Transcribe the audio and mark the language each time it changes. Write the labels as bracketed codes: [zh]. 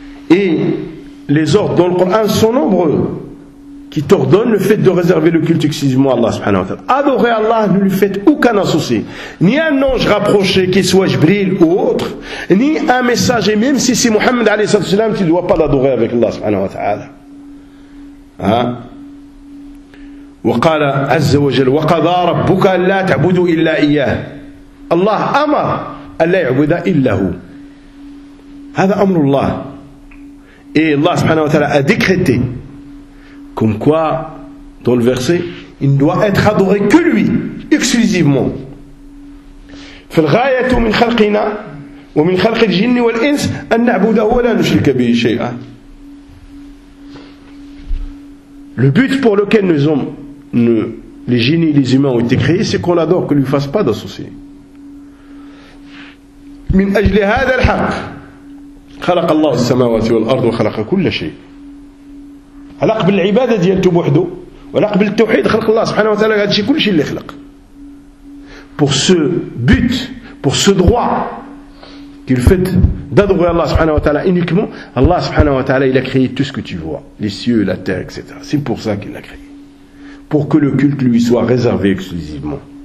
[fr] Et les ordres dans le Coran sont nombreux qui t'ordonnent le fait de réserver le culte exclusivement à Allah subhanahu wa ta'ala. Adorez Allah, ne lui faites aucun associé. Ni un ange rapproché, qu'il soit Jibril ou autre, ni un messager, même si c'est Muhammad alayhi salatu wa sallam, tu ne dois pas l'adorer avec Allah subhanahu wa ta'ala. Hein? [ar] وقال عز وجل وقضى ربك لا تعبد إلا إياه. Allah أمر أن لا يعبد إلا هو. هذا أمر الله. [fr] Et Allah subhanahu wa ta'ala a décrété comme quoi, dans le verset, il ne doit être adoré que lui, exclusivement. [ar] فَالْغَايَةُ مِنْ خَلْقِنَا وَمِنْ خَلْقِ الْجِنِّ وَالْإِنْسِ أَنْ نَعْبُدَهُ وَلَا نُشْرِكَ بِهِ شَيْئًا. [fr] Le but pour lequel nous hommes, les génies, les humains ont été créés, c'est qu'on l'adore, qu'on ne lui fasse pas d'associé. [ar] مِنْ أَجْلِ هَذَا الْحَقِّ خلق الله السماوات والأرض وخلق كل شيء. علاق بالعبادة ديالته بوحده وعلاق بالتوحيد خلق الله سبحانه وتعالى هذا الشيء كل شيء اللي خلق. [fr] Pour ce but, pour ce droit qu'il fait d'adorer Allah سبحانه وتعالى uniquement, Allah سبحانه وتعالى il a créé tout ce que tu vois, les cieux, la terre, etc. C'est pour ça qu'il l'a créé. Pour que le culte lui soit réservé exclusivement.